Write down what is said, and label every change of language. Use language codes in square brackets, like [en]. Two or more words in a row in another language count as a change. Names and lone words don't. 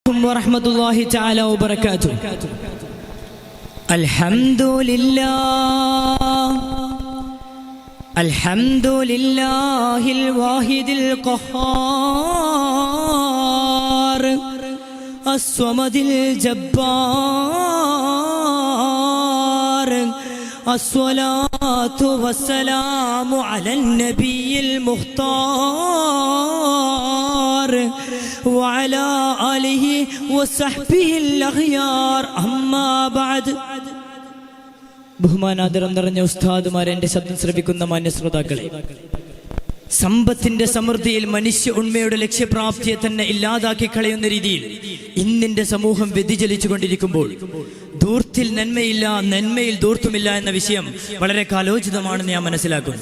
[ar] عليكم ورحمة الله تعالى وبركاته. الحمد لله الواحد القهار الصمد الجبار الصلاة والسلام على النبي المختار وعلى آله وصحبه الأخيار أما بعد. [ml] ബഹുമാനാദരം നിറഞ്ഞ ഉസ്താദുമാരെ, എൻ്റെ ശബ്ദം ശ്രവിക്കുന്ന മാന്യ ശ്രോതാക്കളെ, സമ്പത്തിന്റെ സമൃദ്ധിയിൽ മനുഷ്യ ഉണ്മയുടെ ലക്ഷ്യപ്രാപ്തിയെ തന്നെ ഇല്ലാതാക്കി കളയുന്ന രീതിയിൽ ഇന്നിന്റെ സമൂഹം വ്യതിചലിച്ചു കൊണ്ടിരിക്കുമ്പോൾ ധൂർത്തിൽ നന്മയില്ല, നന്മയിൽ ധൂർത്തുമില്ല എന്ന വിഷയം വളരെ കാലോചിതമാണെന്ന് ഞാൻ മനസ്സിലാക്കുന്നു.